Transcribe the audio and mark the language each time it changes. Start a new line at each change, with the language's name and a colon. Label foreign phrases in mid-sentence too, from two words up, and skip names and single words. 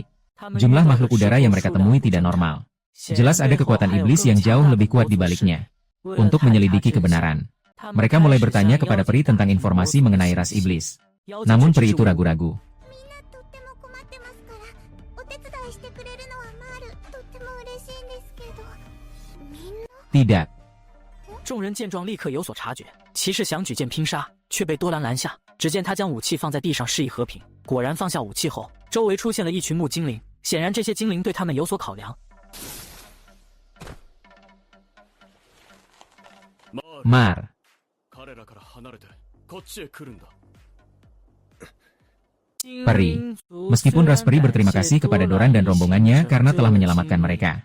Indonesian: Jumlah makhluk udara yang mereka temui tidak normal. Jelas ada kekuatan iblis yang jauh lebih kuat di baliknya. Untuk menyelidiki kebenaran, mereka mulai bertanya kepada peri tentang informasi mengenai ras iblis. Namun peri itu ragu-ragu. Tidak.
Chinese: 众人见状立刻有所察觉，骑士想举剑拼杀，却被多兰拦下。只见他将武器放在地上示意和平，果然放下武器后，周围出现了一群木精灵，显然这些精灵对他们有所考量。 Mar.
Indonesian: Peri. Meskipun ras peri berterima kasih kepada Doran dan rombongannya karena telah menyelamatkan mereka.